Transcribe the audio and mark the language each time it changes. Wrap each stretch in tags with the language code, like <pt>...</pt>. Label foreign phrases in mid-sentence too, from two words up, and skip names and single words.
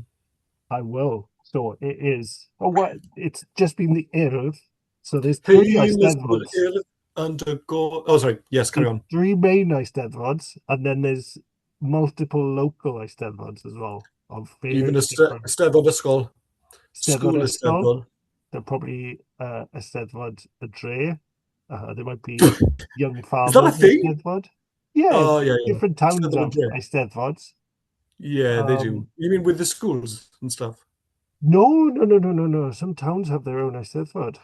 <en>I will. So it is. Oh, what? It's just been the earth. So there's three Mr. Eisteddfods. Earth undergo. Oh, sorry. Yes, carry There's on. three main Eisteddfods, and then there's multiple local Eisteddfods as well of Even various different</en> <cy>Eisteddfod ysgol, Eisteddfod</cy> <en>school</en> <cy>ysgol. Eisteddfod.</cy> <en>They're probably</en> <cy>Eisteddfod a Dre.</cy> <en>There might be young Is that a farmers thing? Eisteddfod. Yeah, Oh, yeah, yeah. different towns Eisteddfod have Dre. Eisteddfods. Yeah, they do. Um, You mean with the schools and stuff? no, no, no, no, no, no. Some towns have their own Eisteddfod.</en>